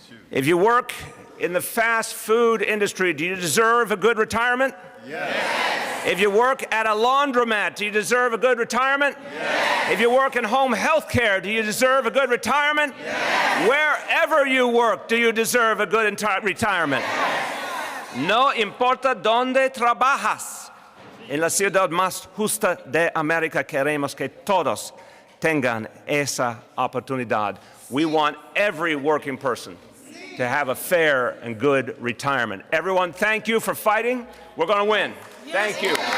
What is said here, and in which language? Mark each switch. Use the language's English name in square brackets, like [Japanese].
[English] If you work in the fast food industry, do you deserve a good retirement? Yes. If you work at a laundromat, do you deserve a good retirement? Yes. If you work in home health care, do you deserve a good retirement? Yes. Wherever you work, do you deserve a good retirement? Yes. [Spanish] No importa donde trabajas. En la ciudad más justa de América queremos que todos tengan esa oportunidad. [English] We want every working person to have a fair and good retirement. Everyone, thank you for fighting. We're going to win. Thank you.